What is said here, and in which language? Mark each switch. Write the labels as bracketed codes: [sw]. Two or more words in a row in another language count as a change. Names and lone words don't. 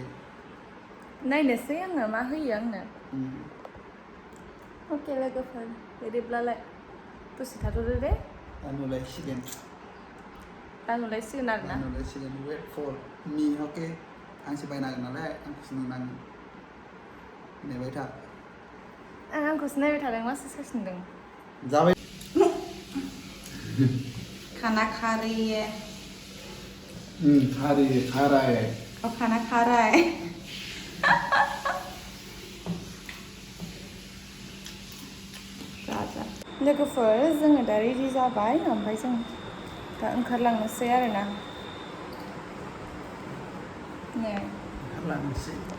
[brx] नायनोसै आङो मा होयो आंनो अके लोगोफोर बिदिब्लालाय दसे थाथ'दो दे दा नुलायसिगोन आरोना [en] wait for me [brx] अके आंसो बायनांगोन नालाय आंखौसो नुनांगोन नेबाय था आंखौसो नायबाय थादों मासो साइस नुदों जाबाय [hi] खाना खा रही है खा रहा है और खाना खा रहा है [brx] लोगोफोर जोङो दा रेडि जाबाय ओमफ्राय जों दा ओंखारलांनोसै आरोना नै ओंखारलांनोसै